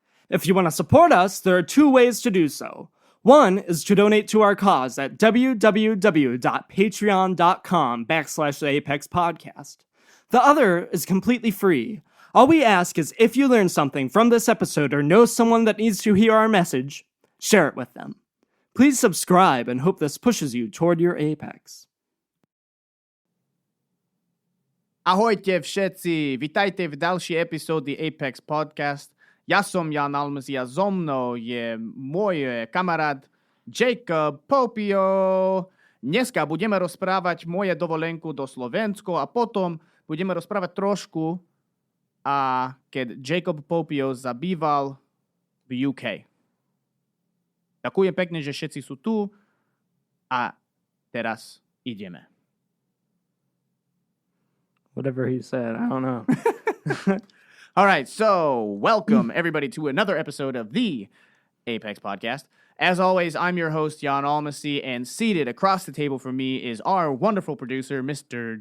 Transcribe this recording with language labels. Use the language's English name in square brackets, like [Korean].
[English] If you want to support us, there are two ways to do so. One is to donate to our cause at www.patreon.com/theapexpodcast. The other is completely free. All we ask is if you learn something from this episode or know someone that needs to hear our message, share it with them. Please subscribe and hope this pushes you toward your apex. [Slovak] Ahojte všetci, vitajte v ďalšej epizóde Apex Podcast. Ja som Jan Almasi a so mnou je môj kamarát Jacob Popio. Dneska budeme rozprávať moje dovolenku do Slovensko a potom budeme rozprávať trošku, keď Jacob Popio zabýval v UK. Ďakujem pekne, že všetci sú tu a teraz ideme. [English] Whatever he said, I don't know. All right, so welcome everybody to another episode of the Apex Podcast. As always, I'm your host, Jan Almasi, and seated across the table from me is our wonderful producer, Mr.